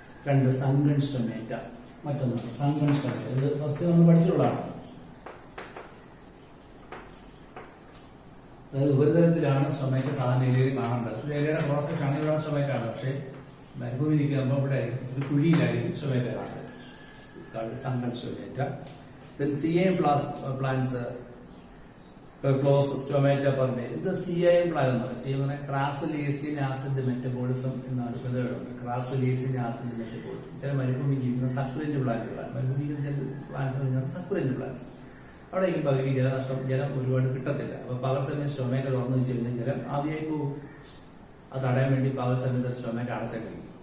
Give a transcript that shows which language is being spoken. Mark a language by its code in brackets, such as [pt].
[ml] രണ്ട്, സങ്കൺ സ്റ്റൊമേറ്റ. മറ്റൊന്ന് സങ്കൺ സ്റ്റൊമേറ്റ. ഇത് ഫസ്റ്റ് നമ്മൾ പഠിച്ചിട്ടുള്ളതാണ്. അതായത് ഉപരിതലത്തിലാണ് സ്റ്റൊമേറ്റ സാധാരണ ഇലയിൽ കാണേണ്ടത്. ഇലയുടെ പ്രോസസ് ആണ് ഇവിടെ സ്റ്റൊമേറ്റ ആണ്. പക്ഷേ മരുഭൂമി നിൽക്കുമ്പോൾ ഇവിടെ ഒരു കുഴിയിലായിരിക്കും സ്റ്റൊമേറ്റ കാണുന്നത്. [en] Sunken stomata. Then CIM plants close stomata per day. [ml] ഇത് CIM plant എന്ന് പറയും. CIM ക്രാസുലേസിയൻ ആസിഡ് മെറ്റബോളിസം എന്നാണ് പദമുണ്ട്. ക്രാസുലേസിയൻ ആസിഡ് മെറ്റബോളിസം. ചില മരുഭൂമി ജീവിക്കുന്ന സക്കുലന്റ് പ്ലാന്റുകളാണ്. മരുഭൂമി ചില പ്ലാന്റ്സ് സക്കുലന്റ് പ്ലാന്റ്സ്. അവിടെ ഈ പകുതി ജലനഷ്ടം, ജലം ഒരുപാട് കിട്ടത്തില്ല. അപ്പൊ പകൽ സമയം സ്റ്റൊമേറ്റ തുറന്നു വെച്ച് കഴിഞ്ഞാൽ ജലം ആവിയായി പോകും. അത് തടയാൻ വേണ്ടി പകൽ സമയത്ത് സ്റ്റൊമേറ്റ അടച്ചേക്കും.